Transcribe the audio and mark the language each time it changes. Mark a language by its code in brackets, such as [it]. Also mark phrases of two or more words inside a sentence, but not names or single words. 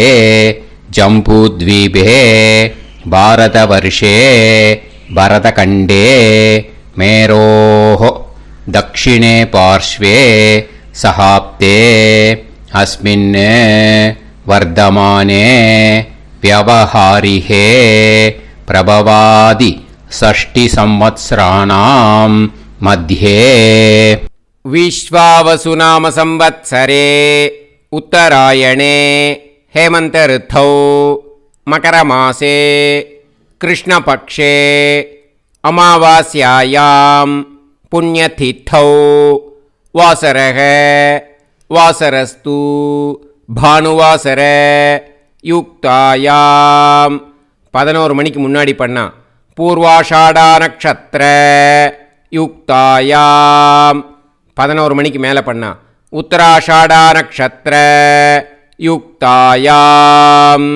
[sa] जम्बूद्वीपे भारतवर्षे भरतखण्डे मेरोः दक्षिणे पार्श्वे शकाब्दे अस्मिन् वर्तमाने व्यवहारिहे प्रभवादि षष्टि संवत्सराणां मध्ये विश्वावसुनाम संवत्सरे उत्तरायणे हेमंत ऋतौ मकरमासे कृष्णपक्षे अमावास्यायां पुण्यतिथौ वासरः वासरस्तु भानुवासर யுக்தாயாம் [ta] 11 மணிக்கு முன்னாடி பண்ணா [sa] पूर्वाषाढा नक्षत्र युक्तायाम्. [ta] 11 மணிக்கு மேலே பண்ணா [sa] उत्तराषाढा नक्षत्र युक्तायाम्.